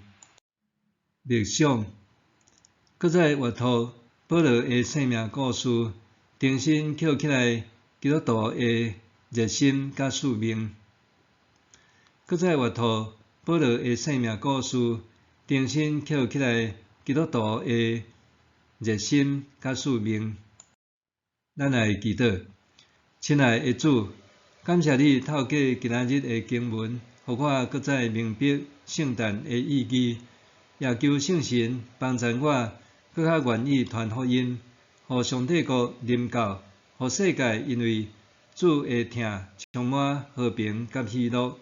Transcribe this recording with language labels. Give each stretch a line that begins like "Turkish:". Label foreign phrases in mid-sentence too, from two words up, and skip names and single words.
Min Nan Chinese: 默想，搁再阅读保罗的生命故事，重新捡起来基督徒的热心甲使命。搁再阅读保罗的生命故事，重新捡起来基督徒的热心甲使命。咱来祈祷，亲爱的主，感谢你透过今仔日的经文，互我搁再明白圣诞的意义，也求圣神帮助我搁较愿意传福音，互上帝国临到，互世界因为主的疼充满和平甲喜乐。